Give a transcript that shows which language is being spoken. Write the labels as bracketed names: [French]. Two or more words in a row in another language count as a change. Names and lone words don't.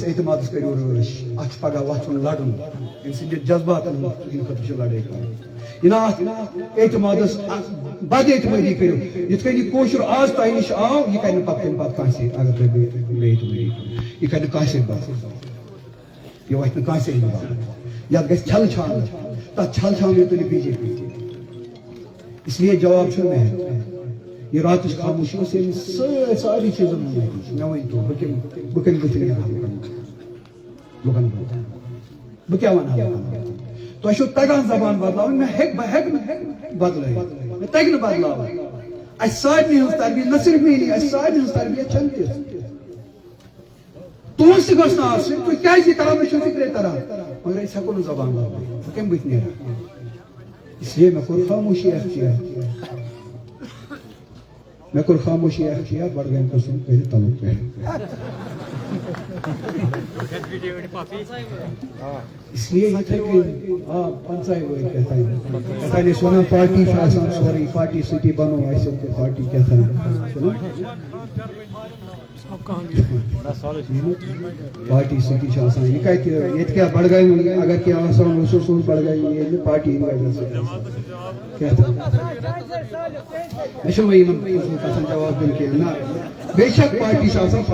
[Kashmiri] اعتمادس کٔرِو رٲچھ اتھ چھُ پگاہ وۄتھُن لڑُن أمۍ سٕنٛدِ جذباتن ہٕنٛدِ خٲطرٕ چھِ لڑٲے کرٕنۍ یہِ نہ اتھ اعتمادس بد اعتمٲدی کٔرِو یِتھ کٔنۍ یہِ کٲشُر آز تۄہہِ نِش آو یہِ کرِ نہٕ پتہٕ تمہِ پتہٕ کٲنٛسے اگر تُہۍ بے اعتمٲدی کٔرِو یہِ کرِ نہٕ کٲنٛسے پتہٕ یہِ وۄتھِ نہٕ کٲنٛسے ہِنٛدِ یتھ گژھِ چھل چھانہٕ تتھ چھل چھانہٕ تُلہِ بی جے پی [Urdu] اس لیے [Kashmiri] جواب چھُ مےٚ یہ راتٕچ خاموشی ٲس ییٚمہِ سارے چیٖزن منٛز مےٚ ؤنۍتو بہٕ کَمہِ بٕتھِ نیرٕ لُکن برٛونٛٹھ بہ کیا ونہا تۄہہِ چھو تگان زبان بدلاوٕنۍ مےٚ ہیٚکہِ بدلٲیِتھ مےٚ تگہِ نہٕ بدلاوٕنۍ اَسہِ سارنٕے ہٕنٛز تربیت [Urdu] نہ صرف [Kashmiri] میٛٲنی اَسہِ سارنٕے ہٕنٛز تربیت چھنہٕ تِژھ تُہٕنٛز تہِ گٔژھ نہٕ آسٕنۍ تُہۍ کیٛازِ یہِ کران مےٚ چھُنہٕ فِکرے تران مگر أسۍ ہٮ۪کو نہٕ زبان بدلٲیِتھ بہٕ کمہِ بٕتھِ نیرٕ اسلیے مےٚ کوٚر خاموشی اختیار بڈگامہِ قٕسم کٔرِتھ تعلق [Urdu] اس لیے [Kashmiri] یِتھَے کٔنۍ آ پنٛژاہہِ ؤری کیٛاہتانۍ ٲسۍ ونان پارٹی چھِ آسان سورُے پارٹی سۭتی بنو اَسہِ پارٹی کیٛاہتانۍ پارٹی سۭتی چھِ آسان یہِ کتہِ ییٚتہِ کیٛاہ بڈگامہِ اگر کینٛہہ آسان اوس اوس بڈگامہِ ییٚلہِ نہٕ پارٹی ہِنٛدۍ وجہ سۭتۍ کیٛاہتانۍ مےٚ چھُنہٕ وۄنۍ یِمن کتھن جواب دیُن کینٛہہ نہ بے شک پارٹی چھِ آسان